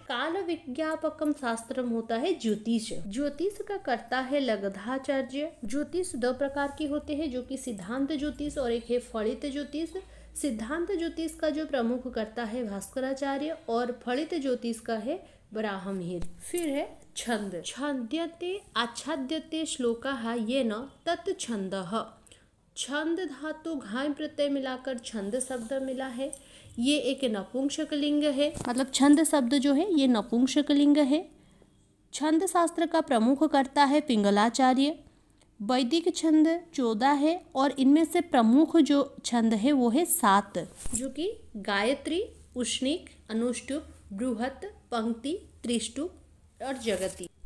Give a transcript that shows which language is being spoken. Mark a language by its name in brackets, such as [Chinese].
[Sanskrit] काल विज्ञापकम शास्त्रम [Hindi] होता है ज्योतिष। ज्योतिष का कर्ता है लगधाचार्य। ज्योतिष 2 प्रकार की होते हैं, जो कि सिद्धांत ज्योतिष और एक है फलित ज्योतिष। सिद्धांत ज्योतिष का जो प्रमुख कर्ता है भास्कराचार्य और फलित ज्योतिष का है वराहमिहिर। फिर है छंद। [Sanskrit] छाद्यते आच्छाद्यते श्लोकाः येन तत् छन्दः। [Hindi] छंद धातु घाय प्रत्यय मिलाकर छंद शब्द मिला है। ये एक नपुंसकलिंग है, मतलब छंद शब्द जो है ये नपुंसकलिंग है। छंद शास्त्र का प्रमुख कर्ता है पिंगलाचार्य। वैदिक छंद 14 है और इनमें से प्रमुख जो छंद है वो है 7, जो कि गायत्री, उष्णिक, अनुष्टुप, बृहत, पंक्ति, त्रिष्टुप और जगती।